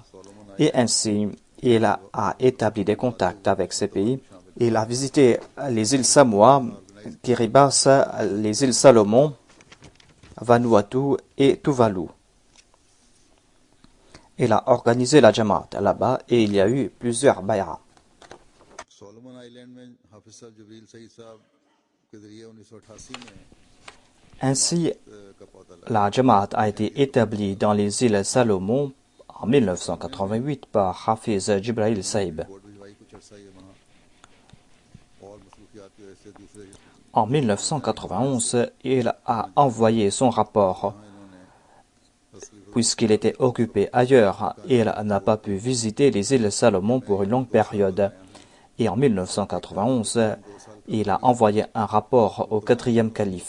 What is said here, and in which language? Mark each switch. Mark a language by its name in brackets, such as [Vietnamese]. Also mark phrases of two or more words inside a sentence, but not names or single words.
[French] Et ainsi, il a établi des contacts avec ces pays. Il a visité les îles Samoa, Kiribati, les îles Salomon, Vanuatu et Tuvalu. Il a organisé la Jamaat là-bas et il y a eu plusieurs bay'as. [Urdu] آئی لینڈ میں حافظ صاحب جبریل سعید صاحب کے ذریعے 1988 میں [French] Ainsi, [Urdu] کا پودا لگا. [French] la Jamaat a été établie dans les îles Salomon en 1988 par Hafiz Jibril Saïb. [Urdu] بورڈ بھجوائی کچھ عرصہ یہ وہاں اور مصروفیات کی وجہ سے دوسرے [French] En 1991, il a envoyé son rapport. Puisqu'il était occupé ailleurs, il n'a pas pu visiter les îles Salomon pour une longue période. Et en 1991, il a envoyé un rapport au 4e calife.